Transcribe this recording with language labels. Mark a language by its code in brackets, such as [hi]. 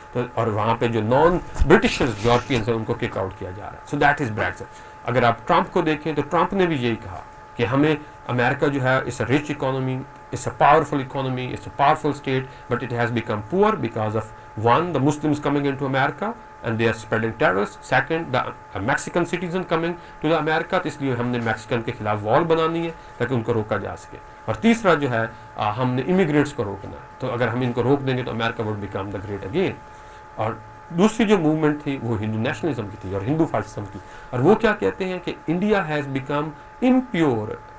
[ur] تو اور وہاں پہ جو نان برٹشرز یورپینز ہیں ان کو کک آؤٹ کیا جا رہا ہے. [en] So that is Brexit. [ur] اگر آپ ٹرمپ کو دیکھیں تو ٹرمپ نے بھی یہی کہا کہ ہمیں امریکہ جو ہے [en] It's a rich economy, it's a powerful economy, it's a powerful state, but it has become poor because of one the Muslims coming into America and they are spreading terrors. Second, the Mexican citizen coming to the America. [ur] تو اس لیے ہم نے Mexican کے خلاف وال بنانی ہے تاکہ ان کو روکا جا سکے. اور تیسرا جو ہے ہم نے امیگریٹس کو روکنا ہے. تو اگر ہم ان کو روک دیں گے تو امریکہ [en] would become the great again. [ur] اور دوسری جو موومنٹ تھی وہ ہندو نیشنلزم کی تھی اور ہندو فاشزم کی. اور وہ کیا کہتے ہیں کہ [en] India has become impure.